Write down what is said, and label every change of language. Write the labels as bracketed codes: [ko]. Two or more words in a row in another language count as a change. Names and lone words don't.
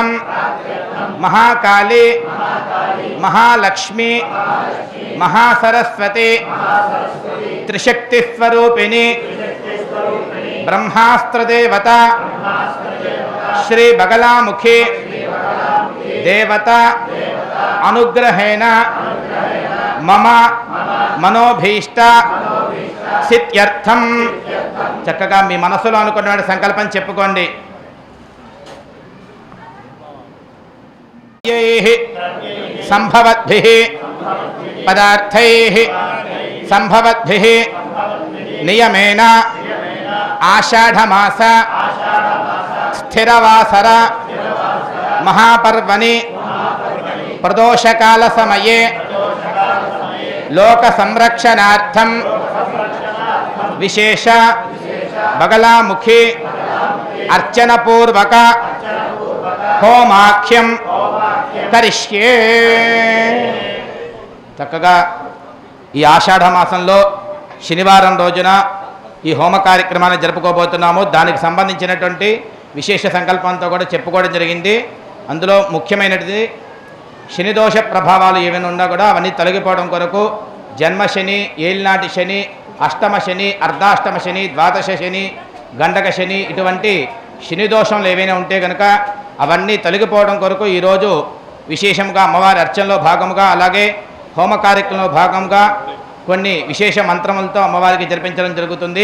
[sa] महाकाली महालक्ष्मी महासरस्वती त्रिशक्ति स्वरूपिणी ब्रह्मास्त्र देवता श्री बगलामुखी देवता अनुग्रहेण मम मनोभीष्ट सिद्ध्यर्थं [te] చక్కగా మీ మనసులో అనుకున్న సంకల్పం చెప్పుకోండి. [sa] సంభవద్భిః పదార్థైః సంభవద్భిః నియమేన ఆషాఢమాస స్థిరవాసర మహాపర్వణి ప్రదోషకాల సమయే లోక సంరక్షణార్థం విశేష బగలాముఖి अर्चन पूर्वक होमाख्यम करिष्ये। [te] చక్కగా ఈ ఆషాఢ మాసంలో శనివారం రోజున ఈ హోమ కార్యక్రమాన్ని జరుపుకోబోతున్నాము. దానికి సంబంధించినటువంటి విశేష సంకల్పంతో కూడా చెప్పుకోవడం జరిగింది. అందులో ముఖ్యమైనది శని దోష ప్రభావాలు ఏమైనా ఉన్నా కూడా అవన్నీ తొలగిపోవడం కొరకు జన్మ శని, ఏలినాటి శని, అష్టమ శని, అర్ధాష్టమ శని, ద్వాదశ శని, గండక శని ఇటువంటి శని దోషంలు ఏవైనా ఉంటే కనుక అవన్నీ తొలగిపోవడం కొరకు ఈరోజు విశేషంగా అమ్మవారి అర్చనలో భాగముగా అలాగే హోమ కార్యక్రమంలో భాగంగా కొన్ని విశేష మంత్రములతో అమ్మవారికి జరిపించడం జరుగుతుంది.